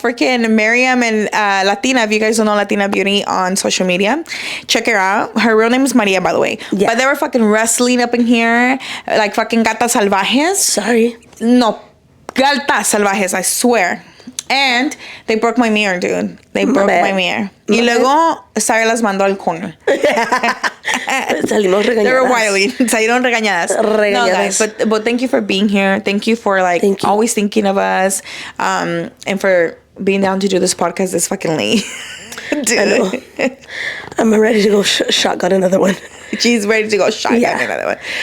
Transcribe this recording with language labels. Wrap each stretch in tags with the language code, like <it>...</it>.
<en>Freaking Miriam and Latina, if you guys don't know Latina Beauty on social media, check her out. Her real name is Maria, by the way. Yeah. But they were fucking wrestling up in here like fucking</en> <es>gatas salvajes.</es> <en>Sorry.</en> <es>No, gatas salvajes,</es> <en>I swear. And they broke my mirror, dude. They broke my mirror.</en> <es>Y luego, Sarah las mandó al corner. Salimos regañadas.</es> <en>They were wily.</en> <es>Salieron regañadas.</es> <en>No, guys, but thank you for being here. Thank you for, like, always thinking of us. And for being down to do this podcast this fucking late. Dude. I know. I'm ready to go shotgun another one. She's ready to go shotgun another one.</en>